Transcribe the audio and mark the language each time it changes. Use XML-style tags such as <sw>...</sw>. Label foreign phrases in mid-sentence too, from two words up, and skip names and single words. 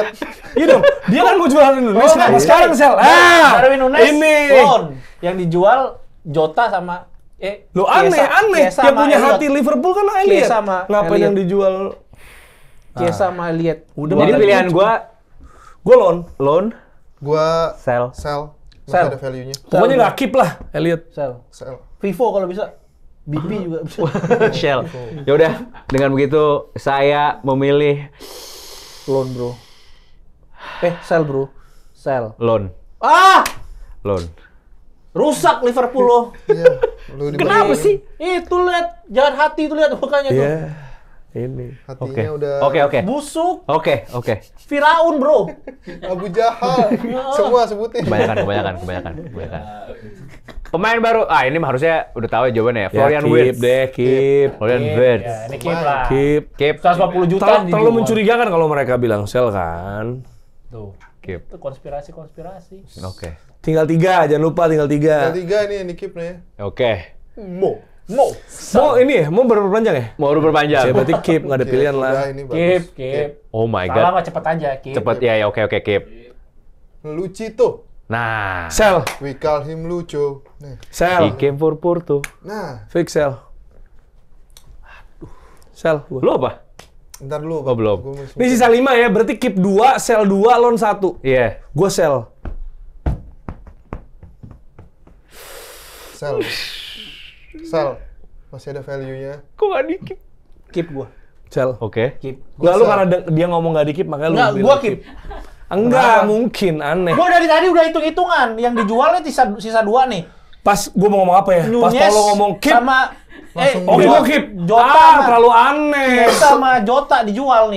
<id>Iya dong, dia kan mau jual dari Nunes. Oh, Kenapa enggak. sekarang sel? Darwin Nunes ini. loan. Yang dijual Jota sama Lo aneh. Chiesa Yang sama punya Elliot. hati Liverpool kan Elliot. Chiesa sama Ngapain Elliot. yang dijual? Chiesa sama Elliot. Udah jadi makanya pilihan gua gua loan. loan, Gua sell. sell. Masih Sell. ada value-nya. Pokoknya nggak keep lah Elliot. Sell. Sell. Vivo kalau bisa. BP juga bisa. Shell. Ya udah, dengan begitu saya memilih</id> <en>Loan, bro. Sell, bro. Sell.</en> <id>loan. Ah! Loan. Rusak Liverpool lo. Iya. Lu dibanding- Kenapa sih? Itu lihat, jahat hati itu lihat makanya tuh. Iya. Ini. Hatinya udah Oke. Busuk. Oke. Firaun, bro. Abu Jahal. Semua sebutin. Kebanyakan. Pemain baru. Ini mah harusnya udah tahu ya jawabannya ya. Florian keep Wirtz. deh, keep. Florian Wirtz. Ya, ini keep lah. Keep. Keep. 140 juta Terlalu dijual. mencurigakan kalau mereka bilang sell kan. Tuh. Keep. Itu konspirasi. Oke. Tinggal 3, jangan lupa tinggal 3. Yang 3 nih yang di keep nih. Oke. Mo. Mau ini ya, mau berpanjang ya? Mau berpanjang. Ya berarti keep, nggak ada pilihan Udah, lah. ini bagus. Keep.</id> <en>Oh my</en> <id>Salah</id> <en>god.</en> <id>mah cepet aja, keep. Cepet ya, oke keep. Lucito. Nah, Sell,</id> <en>We call him Lucho. Nih. he</en> <id>sell,</id> <en>came for Porto.</en> <id>Nah,</id> <en>fix sell. Sell.</en> <id>gua. Lu apa? ntar dulu. Oh, belum. Gua masih- Ini sisa 5 ya, berarti keep 2, sell 2, loan 1. Iya. Gue sell. Sell. Sell. Masih ada value-nya. Kok gak di keep? Keep gua. Sell. Oke. Keep. Nggak, lu sell. karena dia ngomong nggak di keep, makanya lu Enggak, bilang gua keep. Enggak, mungkin, aneh. Gua dari tadi udah hitung-hitungan. Yang dijualnya sisa 2 nih. Pas gua mau ngomong apa ya? Pas Nunes Paulo ngomong keep, sama Langsung oke jual. gua keep. Jota Ah, sama- terlalu aneh. Chiesa sama Jota dijual nih.</id>